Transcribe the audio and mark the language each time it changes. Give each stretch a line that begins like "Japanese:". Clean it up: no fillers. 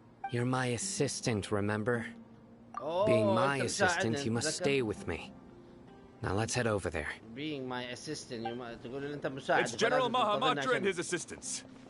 English: You're my assistant, remember? Being my assistant, you must stay with me. Now let's head over there. Being my assistant,
Arabic: تقول لي أنت مساعد.
English: It's General Mahamatra and his assistants.